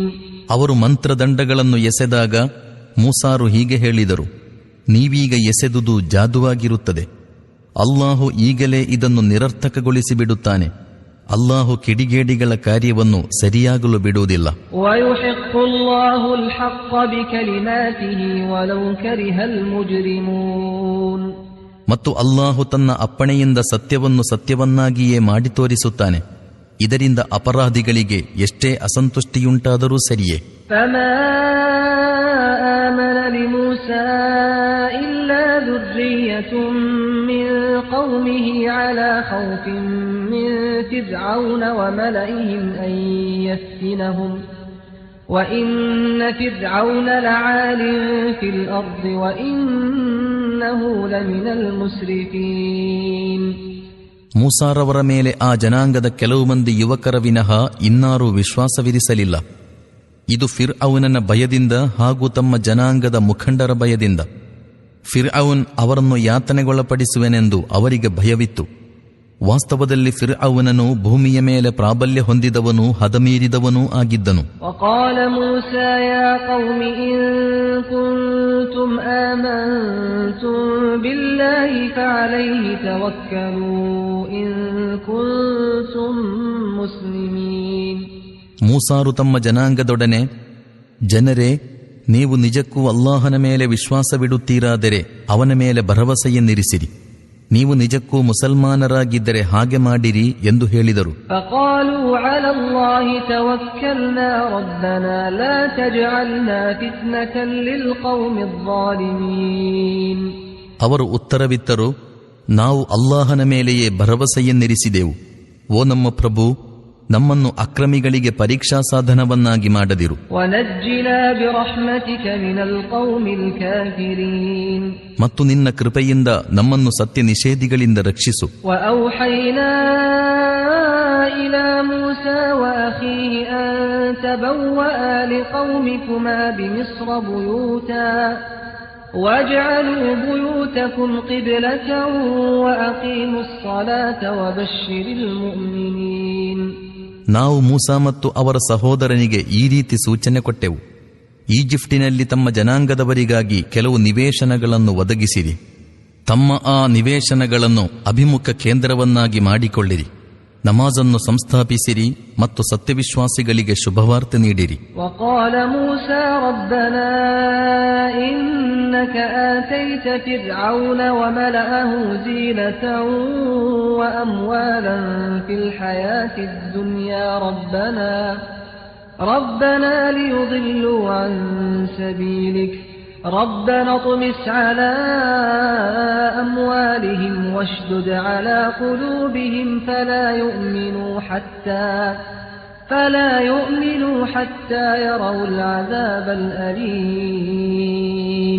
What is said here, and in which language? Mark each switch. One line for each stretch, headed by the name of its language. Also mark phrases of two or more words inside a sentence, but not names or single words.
Kannada: ಅವರು ಮಂತ್ರದಂಡಗಳನ್ನು ಎಸೆದಾಗ ಮೂಸಾರು ಹೀಗೆ ಹೇಳಿದರು, ನೀವೀಗ ಎಸೆದುದು ಜಾದುವಾಗಿರುತ್ತದೆ. ಅಲ್ಲಾಹು ಈಗಲೇ ಇದನ್ನು ನಿರರ್ಥಕಗೊಳಿಸಿ ಬಿಡುತ್ತಾನೆ. ಅಲ್ಲಾಹು ಕಿಡಿಗೇಡಿಗಳ ಕಾರ್ಯವನ್ನು ಸರಿಯಾಗಲು ಬಿಡುವುದಿಲ್ಲ.
Arabic: وَيُحِقُّ اللَّهُ الْحَقَّ بِكَلِمَاتِهِ وَلَوْ كَرِهَ الْمُجْرِمُونَ.
Kannada: ಮತ್ತು ಅಲ್ಲಾಹು ತನ್ನ ಅಪ್ಪಣೆಯಿಂದ ಸತ್ಯವನ್ನು ಸತ್ಯವನ್ನಾಗಿಯೇ ಮಾಡಿ ತೋರಿಸುತ್ತಾನೆ. ಇದರಿಂದ ಅಪರಾಧಿಗಳಿಗೆ ಎಷ್ಟೇ ಅಸಂತುಷ್ಟಿಯುಂಟಾದರೂ ಸರಿಯೇ.
Arabic: فَمَا آمَنَ لِمُوسَى إِلَّا ذُرِّيَّةٌ مِّن قَوْمِهِ عَلَى خَوْفٍ مِّن فِرْعَوْنَ وَمَلَئِهِمْ أَن يَفْتِنَهُمْ وَإِنَّ فِرْعَوْنَ لَعَالٍ فِي الْأَرْضِ وَإِنَّهُ لَمِنَ الْمُسْرِفِينَ.
Kannada: ಮೂಸಾರವರ ಮೇಲೆ ಆ ಜನಾಂಗದ ಕೆಲವು ಮಂದಿ ಯುವಕರ ವಿನಃ ಇನ್ನಾರೂ ವಿಶ್ವಾಸವಿರಿಸಲಿಲ್ಲ. ಇದು ಫಿರ್ಔನನ ಭಯದಿಂದ ಹಾಗೂ ತಮ್ಮ ಜನಾಂಗದ ಮುಖಂಡರ ಭಯದಿಂದ. ಫಿರ್ಔನ್ ಅವರನ್ನು ಯಾತನೆಗೊಳಪಡಿಸುವೆನೆಂದು ಅವರಿಗೆ ಭಯವಿತ್ತು. ವಾಸ್ತವದಲ್ಲಿ ಫಿರ್ಔನನು ಭೂಮಿಯ ಮೇಲೆ ಪ್ರಾಬಲ್ಯ ಹೊಂದಿದವನೂ ಹದಮೀರಿದವನೂ ಆಗಿದ್ದನು.
Arabic: وقال موسى يا قوم إن كنتم آمنتم بالله فعليه توكلوا إن كنتم مسلمين.
Kannada: ಮೂಸಾರು ತಮ್ಮ ಜನಾಂಗದೊಡನೆ, ಜನರೇ, ನೀವು ನಿಜಕ್ಕೂ ಅಲ್ಲಾಹನ ಮೇಲೆ ವಿಶ್ವಾಸವಿಡುತ್ತೀರಾದರೆ ಅವನ ಮೇಲೆ ಭರವಸೆಯನ್ನಿರಿಸಿರಿ. ನೀವು ನಿಜಕ್ಕೂ ಮುಸಲ್ಮಾನರಾಗಿದ್ದರೆ ಹಾಗೆ ಮಾಡಿರಿ ಎಂದು ಹೇಳಿದರು.
Arabic: فقالوا على الله توكلنا ربنا لا تجعلنا فتنة للقوم الظالمين.
Kannada: ಅವರು ಉತ್ತರವಿತ್ತರು, ನಾವು ಅಲ್ಲಾಹನ ಮೇಲೆಯೇ ಭರವಸೆಯನ್ನಿರಿಸಿದೆವು, ಓ ನಮ್ಮ ಪ್ರಭು, ನಮ್ಮನ್ನು ಅಕ್ರಮಿಗಳಿಗೆ ಪರೀಕ್ಷಾ ಸಾಧನವನ್ನಾಗಿ ಮಾಡದಿರು. ಮತ್ತು ನಿನ್ನ ಕೃಪೆಯಿಂದ ನಮ್ಮನ್ನು ಸತ್ಯ ನಿಷೇಧಿಗಳಿಂದ ರಕ್ಷಿಸು.
Arabic: وَاجْعَلُوا بُيُوتَكُمْ قِبْلَةً وَأَقِيمُوا الصَّلَاةَ وَبَشِّرِ الْمُؤْمِنِينَ.
Kannada: ನಾವು ಮೂಸಾ ಮತ್ತು ಅವರ ಸಹೋದರನಿಗೆ ಈ ರೀತಿ ಸೂಚನೆ ಕೊಟ್ಟೆವು. ಈಜಿಪ್ಟಿನಲ್ಲಿ ತಮ್ಮ ಜನಾಂಗದವರಿಗಾಗಿ ಕೆಲವು ನಿವೇಶನಗಳನ್ನು ಒದಗಿಸಿರಿ. ತಮ್ಮ ಆ ನಿವೇಶನಗಳನ್ನು ಅಭಿಮುಖ ಕೇಂದ್ರವನ್ನಾಗಿ ಮಾಡಿಕೊಳ್ಳಿರಿ. ನಮಾಜನ್ನು ಸಂಸ್ಥಾಪಿಸಿರಿ ಮತ್ತು ಸತ್ಯವಿಶ್ವಾಸಿಗಳಿಗೆ ಶುಭವಾರ್ತೆ ನೀಡಿರಿ.
Arabic: وقال موسى ربنا إنك آتيت فرعون وملأه زينة وأموالا في الحياة الدنيا ربنا ليضلوا عن سبيلك ربنا اطمس على أموالهم واشدد على قلوبهم فلا يؤمنوا حتى يروا العذاب الأليم.